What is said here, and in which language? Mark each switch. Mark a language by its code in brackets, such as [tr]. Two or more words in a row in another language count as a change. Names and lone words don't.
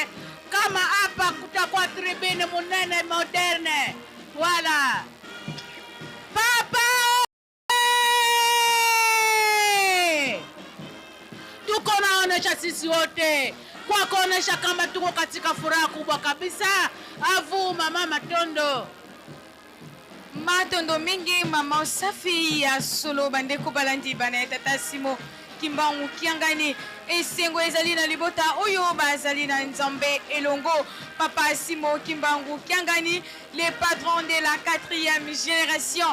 [sw] Kama hapa kutakuwa tribune munene moderne. Wala Papa tuko naonesha sisi wote kwa kuonesha kama tuko katika furaha kubwa kabisa. Avuma mama Tondo. [ln] Matondo mingi mama safi ya solo bandeko balandi bana tata Simo Kimbangu Kiangani esengo ezali na libota oyo bazali na nzambe elongo. [fr] Papa Simo Kimbangu Kiangani, les patrons de la 4e génération.